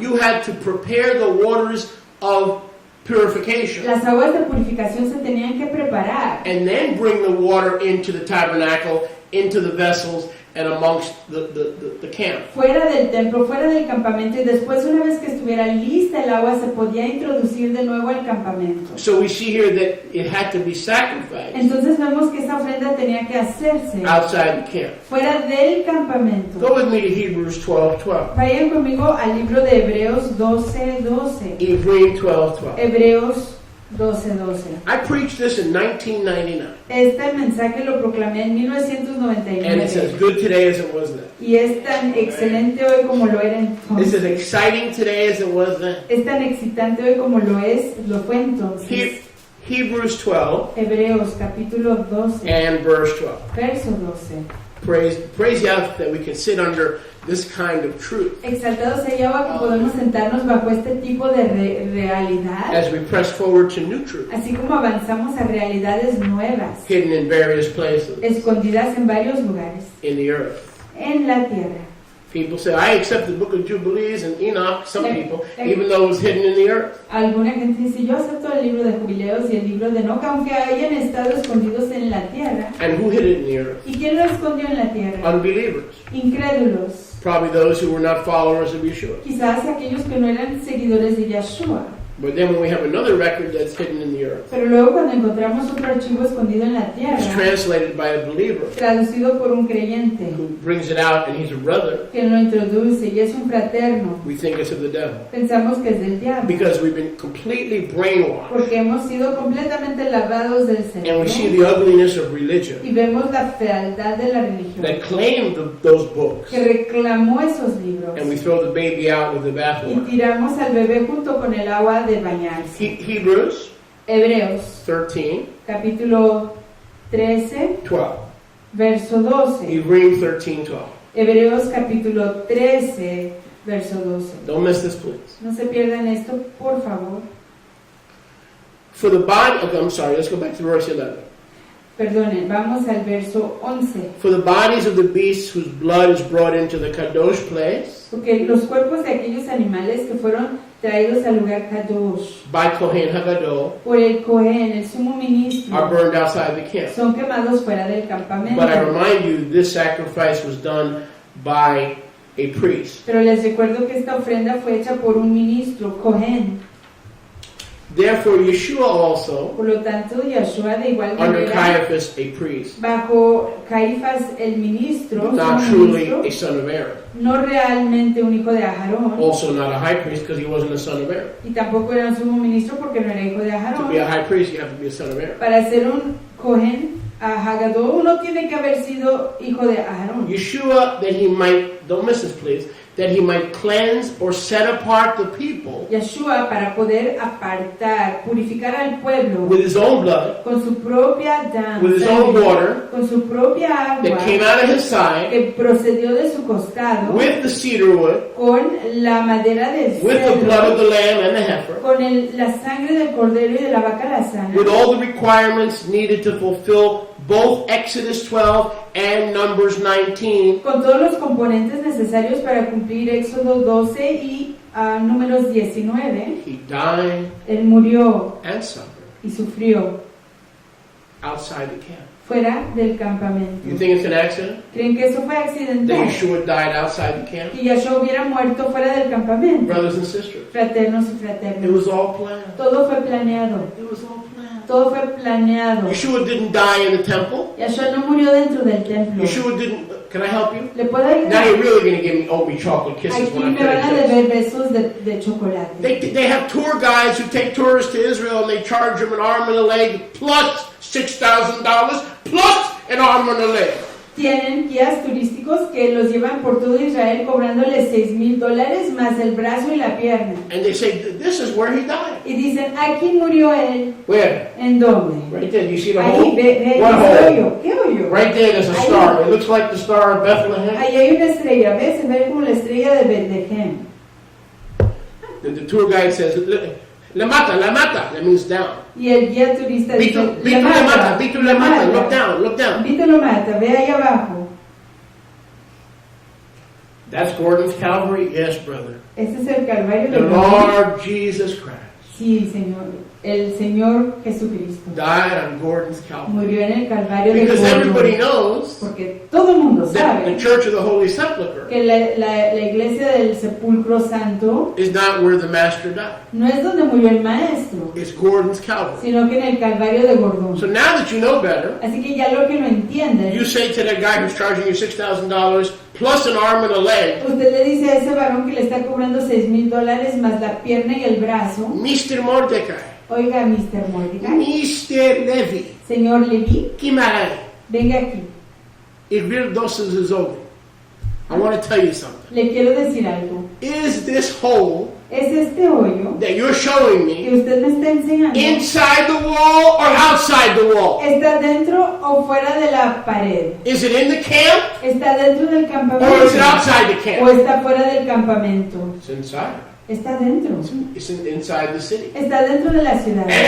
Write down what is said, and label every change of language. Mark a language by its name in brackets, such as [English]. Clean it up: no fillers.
[English] You had to prepare the waters of purification [Spanish] Las aguas de purificación se tenían que preparar [English] and then bring the water into the tabernacle, into the vessels, and amongst the camp. [Spanish] fuera del templo, fuera del campamento, y después, una vez que estuviera lista el agua, se podía introducir de nuevo al campamento. [English] So we see here that it had to be sacrificed [Spanish] Entonces vemos que esa ofrenda tenía que hacerse [English] outside the camp. [Spanish] fuera del campamento. [English] Go with me to Hebrews 12:12. [Spanish] Vayan conmigo al libro de Hebreos 12:12. [English] Hebrews 12:12. [Spanish] Hebreos 12:12. [English] I preached this in 1999, [Spanish] Este mensaje lo proclamé en [English] and it says [Spanish] 1999 [English] good today as it was then. [Spanish] y es tan excelente hoy como lo era [English] It's [Spanish] entonces. [English] as exciting today as it was then. [Spanish] Es tan excitante hoy como lo fue entonces. [English] Hebrews 12 [Spanish] Hebreos capítulo 12, [English] and verse 12. [Spanish] verso 12. [English] Praise Yahweh that we can sit under this kind of truth [Spanish] Exaltado sea Yahweh que podemos sentarnos bajo este tipo de realidad, [English] as we press forward to new truth, [Spanish] así como avanzamos a realidades nuevas, [English] hidden in various places [Spanish] escondidas en varios lugares, [English] in the earth. [Spanish] en la tierra. [English] People say, I accept the book of Jubilees and Enoch, some people, even though it was hidden in the earth. [Spanish] Alguna gente dice, yo acepto el libro de Jubileos y el libro de Enoch, aunque hayan estado escondidos en la tierra. [English] And who hid it in the earth? [Spanish] ¿Y quién lo escondió en la tierra? [English] Unbelievers. [Spanish] Incrédulos. [English] Probably those who were not followers of Yeshua. [Spanish] Quizás aquellos que no eran seguidores de Yeshua. [English] But then when we have another record that's hidden in the earth, [Spanish] Pero luego cuando encontramos otro archivo escondido en la [English] it's [Spanish] tierra, [English] translated by a believer [Spanish] traducido por un creyente, [English] who brings it out and he's a brother, [Spanish] que lo introduce y es un fraterno, [English] we think it's of the devil. [Spanish] pensamos que es del diablo, [English] Because we've been completely brainwashed. [Spanish] porque hemos sido completamente lavados del [English] And we see [Spanish] cerebro [English] the ugliness of religion [Spanish] y vemos la fealdad de la religión, [English] that claimed those books. [Spanish] que reclamó esos libros, [English] And we throw the baby out with the [Spanish] y [English] bathwater. [Spanish] tiramos al bebé junto con el agua de bañarse. [English] Hebrews [Spanish] Hebreos [English] 13, [Spanish] capítulo 13, [English] 12. [Spanish] verso 12. [English] Hebrews 13, 12. [Spanish] Hebreos capítulo 13, verso 12. [English] Don't miss this, please. [Spanish] No se pierdan esto, por favor. [English] For the body, okay, I'm sorry, let's go back to verse 11. [Spanish] Perdonen, vamos al verso 11. [English] For the bodies of the beasts whose blood is brought into the Kadosh place [Spanish] Porque los cuerpos de aquellos animales que fueron traídos al lugar Kadosh [English] by Kohen Hagadol [Spanish] por el Cohen, el sumo ministro, [English] are burned outside the camp. [Spanish] son quemados fuera del campamento. [English] But I remind you, this sacrifice was done by a priest. [Spanish] Pero les recuerdo que esta ofrenda fue hecha por un ministro, Cohen. [English] Therefore, Yeshua also, [Spanish] Por lo tanto, Yeshua de igual [English] under [Spanish] manera, [English] Caiaphas, a priest, [Spanish] bajo Caifás el ministro, [English] not [Spanish] sumo [English] truly [Spanish] ministro, [English] a son of Aaron. [Spanish] no realmente un hijo de Aharón, [English] Also not a high priest because he wasn't a son of Aaron. [Spanish] y tampoco era un sumo ministro porque no era hijo de [English] To [Spanish] Aharón. [English] be a high priest, you have to be a son of Aaron. [Spanish] Para ser un Cohen a Hagadol, uno tiene que haber sido hijo de Aharón. [English] Yeshua, that he might, don't miss this please, that he might cleanse or set apart the people [Spanish] Yeshua, para poder apartar, purificar al pueblo [English] with his own blood, [Spanish] con su propia [English] with his own water [Spanish] con su propia [English] that [Spanish] agua [English] came out of his side, [Spanish] que procedió de su costado, [English] with the cedar wood, [Spanish] con la madera del [English] with the blood of [Spanish] cedro, [English] the lamb and the heifer, [Spanish] con la sangre del cordero y de la vaca alazana, [English] with all the requirements needed to fulfill both Exodus 12 and Numbers 19, [Spanish] con todos los componentes necesarios para cumplir Éxodo 12 y Números 19. [English] he died [Spanish] Él murió [English] and suffered [Spanish] y sufrió [English] outside the camp. [Spanish] fuera del campamento. [English] You think it's an accident [Spanish] ¿Creen que eso fue [English] that [Spanish] accidental? [English] Yeshua died outside the camp? [Spanish] Que Yahshua hubiera muerto fuera del campamento. [English] Brothers and sisters, [Spanish] Fraternos y [English] it [Spanish] fraternas. [English] was all planned. [Spanish] Todo fue planeado. [English] It was all planned. [Spanish] Todo fue planeado. [English] Yeshua didn't die in the temple. [Spanish] Yahshua no murió dentro del templo. [English] Yeshua didn't, Can I help you? [Spanish] ¿Le puedo ayudar? [English] Now you're really going to give me owe me chocolate kisses [Spanish] Aquí [English] when [Spanish] me [English] I [Spanish] van a [English] finish [Spanish] deber [English] this. [Spanish] besos de chocolate. [English] They have tour guides who take tourists to Israel and they charge them an arm and a leg plus $6,000 plus an arm and a leg. [Spanish] Tienen guías turísticos que los llevan por todo Israel cobrándoles $6,000 más el brazo y la pierna. [English] And they say, this is where he died. [Spanish] Y dicen, aquí murió él. [English] Where? [Spanish] ¿En dónde? [English] Right there. You see the [Spanish] Ahí, [English] hole? [Spanish] ve [English] What ese [Spanish] hoyo. ¿Qué hoyo? [English] Right there, there's a [Spanish] Ahí. [English] star. It looks like the star of Bethlehem. [Spanish] Ahí hay una estrella, ¿ves? Se ve como la estrella de Bethlehem. [English] The tour guide says, la mata. That means down. [Spanish] Y el guía turista dice, [English] Vito la mata. Look down. [Spanish] Vito lo mata, ve ahí abajo. [English] That's Gordon's Calvary? Yes, brother. [Spanish] Ese es el Calvario [English] The [Spanish] de [English] Lord Jesus Christ [Spanish] Sí, Señor. El Señor Jesucristo [English] died on Gordon's Calvary. [Spanish] murió en el Calvario de [English] Because everybody [Spanish] Gordon. [English] knows [Spanish] Porque todo el mundo [English] that the [Spanish] sabe [English] Church of the Holy Sepulchre [Spanish] que la iglesia del Sepulcro Santo [English] is not where the Master died. [Spanish] no es donde murió el Maestro, [English] It's Gordon's Calvary. [Spanish] sino que en el Calvario de Gordón. [English] So now that you know better, [Spanish] Así que ya lo que lo entienden, [English] you say to that guy who's charging you $6,000 plus an arm and a leg, [Spanish] usted le dice a ese varón que le está cobrando $6,000 más la pierna y el brazo, [English] Mr. Mordecai, [Spanish] oiga, Mr. Mordecai, [English] Mr. Levi, [Spanish] señor Levi, Kimarai, venga aquí. [English] Igvir Doses is over. I want to tell you something. [Spanish] Le quiero decir algo. [English] Is this hole [Spanish] ¿Es este hoyo [English] that you're showing [Spanish] que [English] me [Spanish] usted me está enseñando? [English] inside the wall or outside the wall? [Spanish] ¿Está dentro o fuera de la pared? [English] Is it in the camp [Spanish] ¿Está dentro del [English] or is it [Spanish] campamento [English] outside the [Spanish] o [English] camp? [Spanish] está fuera del campamento? [English] It's inside. [Spanish] Está dentro. [English] It's inside the city. [Spanish] Está dentro de la ciudad.